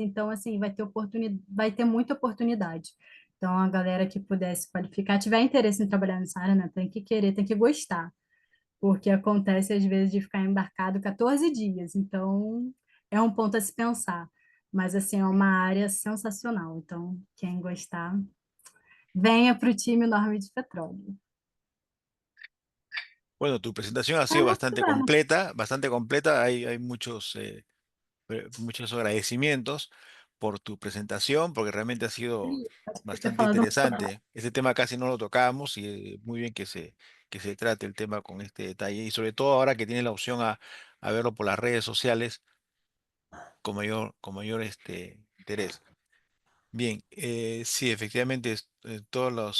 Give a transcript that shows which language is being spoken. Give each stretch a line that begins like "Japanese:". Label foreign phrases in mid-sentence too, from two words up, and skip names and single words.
Portuguese: Então, assim, vai ter muita oportunidade. Então, a galera que puder se qualificar, tiver interesse em trabalhar nessa área, né, tem que querer, tem que gostar, porque acontece às vezes de ficar embarcado 14 dias. Então, é um ponto a se pensar. Mas, assim, é uma área sensacional. Então, quem gostar, venha para o time Norme de Petróleo.
Spanish: Bueno, tu presentación ha
Portuguese: É,
Spanish: sido
Portuguese: não tem problema.
Spanish: bastante completa. Hay muchos, muchos agradecimientos por tu presentación, porque realmente ha sido
Portuguese: Por ter
Spanish: bastante
Portuguese: falado.
Spanish: interesante. Este tema casi no lo tocábamos y muy bien que se trate el tema con este detalle. Y sobre todo ahora que tienes la opción a verlo por las redes sociales con mayor interés. Bien, sí, efectivamente, todos